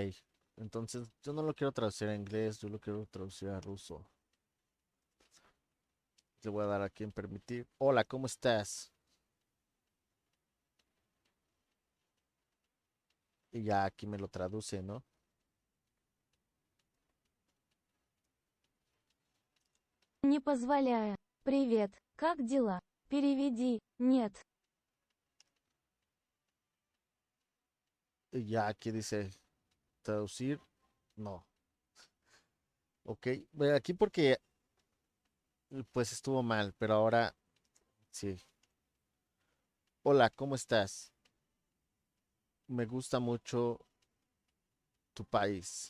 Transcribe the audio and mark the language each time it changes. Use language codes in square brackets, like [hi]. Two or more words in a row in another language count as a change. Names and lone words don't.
[es] Entonces, yo no lo quiero traducir a inglés, yo lo quiero traducir a ruso. Le voy a dar aquí en permitir. Hola, ¿cómo estás? Y ya aquí me lo traduce, ¿no? [ru] Не позволяя. Привет, как дела? Переведи. Нет. [es] Y ya aquí dice traducir. No. Ok. Bueno, aquí porque pues estuvo mal, pero ahora sí. Hola, ¿cómo estás? Me gusta mucho tu país.